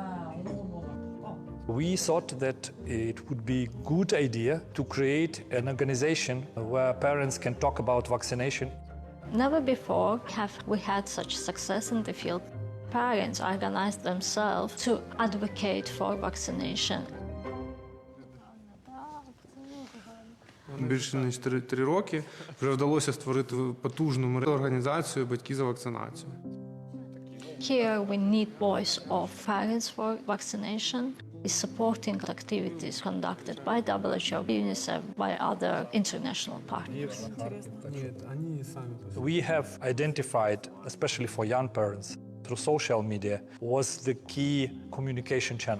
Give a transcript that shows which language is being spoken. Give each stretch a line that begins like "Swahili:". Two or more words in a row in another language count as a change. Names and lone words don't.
English: We thought that it would be a good idea to create an organization where parents can talk about vaccination. Never before have we had such success in the field. Parents organized themselves to advocate for vaccination.
Ukrainian: Більше ніж 3 роки вже вдалося створити потужну організацію «Батьки за вакцинацію».
English: Here we need voice of parents for vaccination. Is supporting activities conducted by WHO, UNICEF, by other international partners. We have identified, especially for young parents, through social media, was the key communication channel.